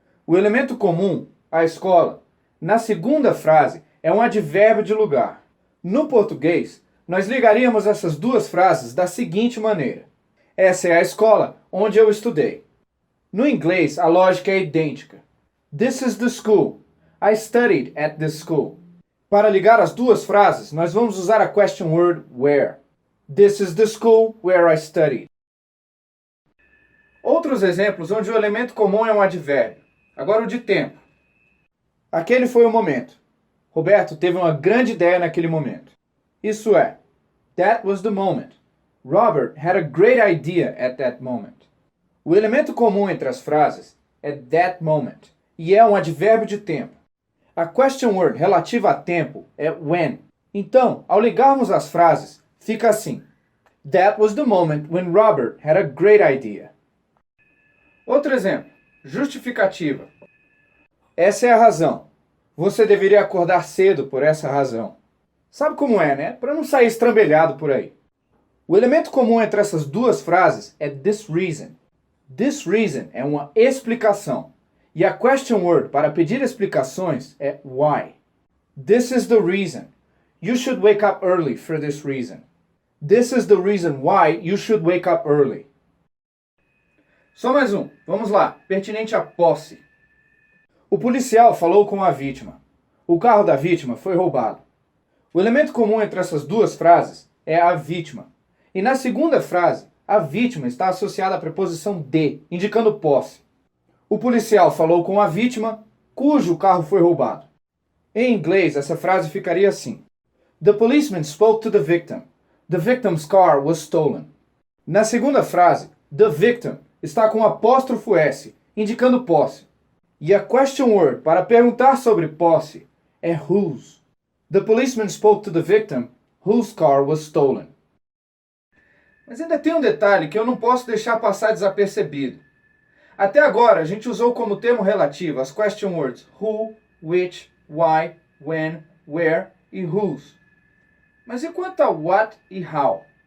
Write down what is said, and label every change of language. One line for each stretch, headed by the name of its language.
Portuguese: O elemento comum, a escola, na segunda frase é um advérbio de lugar. No português, nós ligaríamos essas duas frases da seguinte maneira. Essa é a escola onde eu estudei. No inglês, a lógica é idêntica.
English: This is the school. I studied at this school.
Portuguese: Para ligar as duas frases, nós vamos usar a question word where.
English: This is the school where I studied.
Portuguese: Outros exemplos onde o elemento comum é um advérbio. Agora o de tempo. Aquele foi o momento. Roberto teve uma grande ideia naquele momento.
English: Isso é, that was the moment. Robert had a great idea at that moment.
Portuguese: O elemento comum entre as frases é that moment e é um advérbio de tempo. A question word relativa a tempo é when. Então, ao ligarmos as frases, fica assim.
English: That was the moment when Robert had a great idea.
Portuguese: Outro exemplo. Justificativa. Essa é a razão. Você deveria acordar cedo por essa razão. Sabe como é, né? Para não sair estrambelhado por aí. O elemento comum entre essas duas frases é this reason. This reason é uma explicação. E a question word para pedir explicações é why.
English: This is the reason. You should wake up early for this reason. This is the reason why you should wake up early.
Portuguese: Só mais um. Vamos lá. Pertinente à posse. O policial falou com a vítima. O carro da vítima foi roubado. O elemento comum entre essas duas frases é a vítima. E na segunda frase, a vítima está associada à preposição de, indicando posse. O policial falou com a vítima, cujo carro foi roubado. Em inglês, essa frase ficaria assim.
English: The policeman spoke to the victim. The victim's car was stolen.
Portuguese: Na segunda frase, the victim está com apóstrofo S, indicando posse. E a question word para perguntar sobre posse é whose.
English: The policeman spoke to the victim, whose car was stolen.
Portuguese: Mas ainda tem um detalhe que eu não posso deixar passar desapercebido. Até agora, a gente usou como termo relativo as question words who, which, why, when, where e whose. Mas e quanto a what e how?